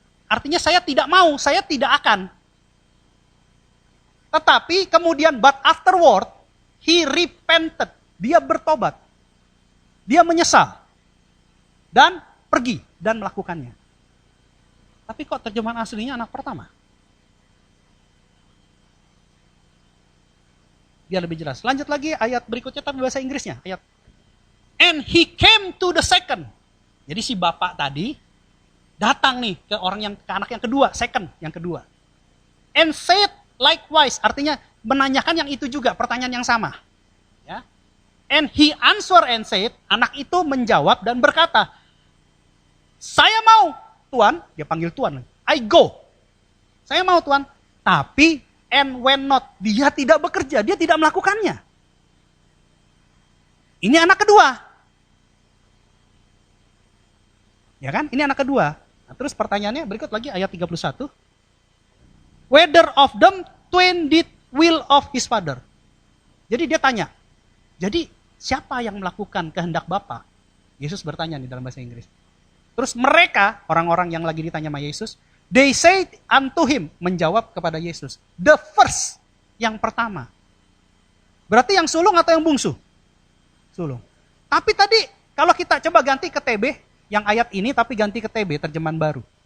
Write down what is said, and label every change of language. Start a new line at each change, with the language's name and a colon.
Indonesian: Artinya saya tidak mau, saya tidak akan. Tetapi kemudian
English: but afterward, he repented.
Indonesian: Dia bertobat. Dia menyesal. Dan pergi dan melakukannya. Tapi kok terjemahan aslinya anak pertama? Biar lebih jelas. Lanjut lagi ayat berikutnya tapi bahasa Inggrisnya. Ayat.
English: And he came to the second.
Indonesian: Jadi si bapak tadi datang nih ke anak yang kedua, second, yang kedua.
English: And said likewise,
Indonesian: artinya menanyakan yang itu juga, pertanyaan yang sama. Ya.
English: And he answer and said,
Indonesian: anak itu menjawab dan berkata, saya mau, Tuan, dia panggil Tuan,
English: I go.
Indonesian: Saya mau Tuan, tapi
English: and when not,
Indonesian: dia tidak bekerja, dia tidak melakukannya. Ini anak kedua. Ya kan? Ini anak kedua. Nah, terus pertanyaannya berikut lagi ayat 31.
English: Whether of them twain did will of his father.
Indonesian: Jadi dia tanya. Jadi siapa yang melakukan kehendak Bapa? Yesus bertanya nih dalam bahasa Inggris. Terus mereka, orang-orang yang lagi ditanya sama Yesus,
English: they said unto him,
Indonesian: menjawab kepada Yesus,
English: the first,
Indonesian: yang pertama. Berarti yang sulung atau yang bungsu? Sulung. Tapi tadi kalau kita coba ganti ke TB, yang ayat ini tapi ganti ke TB, terjemahan baru.